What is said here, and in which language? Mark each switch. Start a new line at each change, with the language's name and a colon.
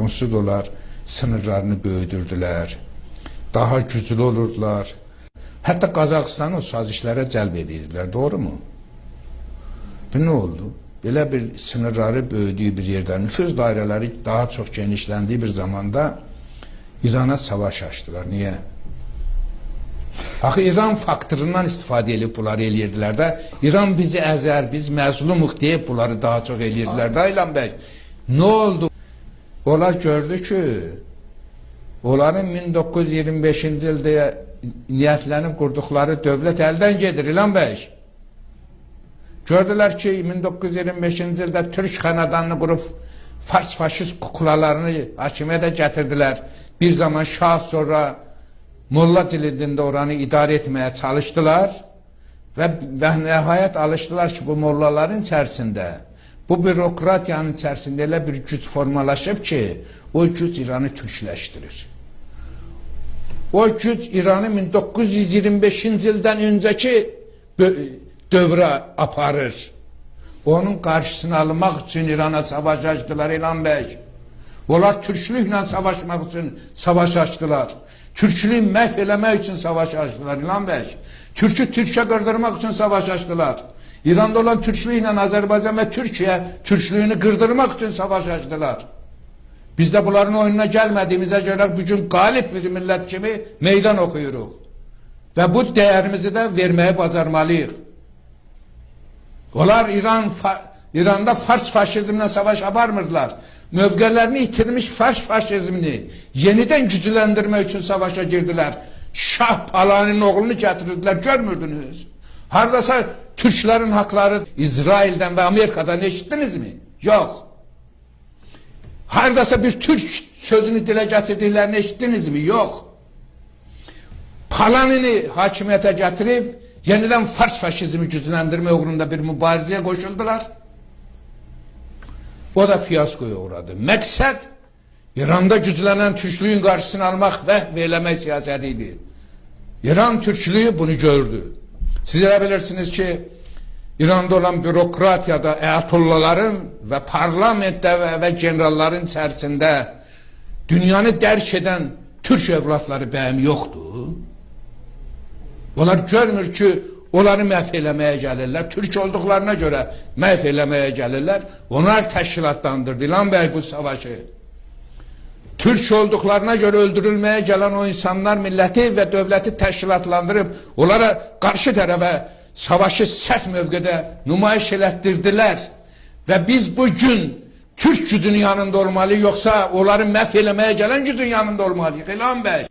Azerbaijani: Onsuz onlar sınırlarını böyüdürdüler, daha güclü olurdular. Hatta Qazaxıstanı o sazişlərə cəlb edirdiler,
Turkish: doğru mu? Bu ne oldu?
Azerbaijani: Belə bir sınırları böyüdüyü bir yerdə, nüfuz dairələri daha çok genişləndiyi bir zamanda İran'a
Turkish: savaş açtılar. Niye?
Azerbaijani: Axı İran faktorundan istifadə edib bunları eləyirdilər də. İran bizi əzər, biz məzlumuq deyib bunları daha çox eləyirdilər də İlhan bəy.
Turkish: Ne oldu?
Azerbaijani: Onlar gördü ki, onların 1925-ci ildə niyyətlənib qurduqları dövlət əldən gedir İlhan bəy. Gördülər ki, 1925-ci ildə Türk xənadanını qurub faşist kuklalarını hakimiyyətə gətirdilər.
Turkish: Bir zaman Şah, sonra Molla cildinde oranı idare etmeye çalıştılar ve nihayet alıştılar ki bu mollaların içerisinde, bu bürokratiyanın içerisinde öyle bir güç formalaşıp ki o güç İran'ı Türkleştirir. O güç İran'ı 1925. yıldan önceki dövrə aparır. Onun karşısını almak için İran'a savaş açtılar İlhan Bey. Onlar Türklükle savaşmak için savaş açtılar.
Azerbaijani: Türklüğü məhv eləmək üçün
Turkish: savaş açtılar
Azerbaijani: İlhan Bey.
Turkish: Türk'ü Türk'e kırdırmak için savaş açtılar. İran'da olan Türklüğüyle Azerbaycan ve Türkiye Türklüğünü kırdırmak için savaş açtılar. Biz de bunların oyununa gelmediğimize göre bugün galip bir millet gibi meydan okuyuruq. Ve bu değerimizi de vermeye bacarmalıyıq. Onlar İran'da Fars faşizmle savaş aparmırdılar.
Azerbaijani: Mövqələrini itirmiş Fars faşizmini yeniden gücləndirmək üçün savaşa girdiler. Şah Palaninin oğlunu gətirdilər, görmürdünüz.
Turkish: Haradasa Türklərin hakları İsrail'den ve Amerika'dan eşittiniz mi? Yok.
Azerbaijani: Haradasa bir Türk sözünü dilə gətirdiklərini eşittiniz mi?
Turkish: Yok.
Azerbaijani: Palanini hakimiyyətə gətirib yeniden Fars faşizmi gücləndirmək uğrunda bir mübarizəyə qoşuldular. O da fiyaskoya uğradı. Məqsəd İran'da güclenen Türklüğün karşısını almak ve eylemək siyasətiydi. İran Türklüğü bunu gördü. Siz elə bilirsiniz ki İran'da olan bürokratiyada ayatollaların ve parlamentdə ve generalların içerisinde dünyanı dərk eden Türk evlatları bəyəm yoxdur. Onlar görmür ki onları məhv eləməyə gəlirlər. Türk olduklarına göre məhv eləməyə gəlirlər. Onlar təşkilatlandırdı İlhan Bey bu savaşı. Türk olduklarına göre öldürülmeye gelen o insanlar milleti ve devleti təşkilatlandırıb onlara karşı tarafa savaşı sert mövqedə nümayiş elətdirdiler.
Turkish: Ve biz bugün Türk gücünün yanında olmalıyıq, yoksa onları
Azerbaijani: məhv eləməyə gelen
Turkish: gücün yanında olmalıyıq İlhan Bey.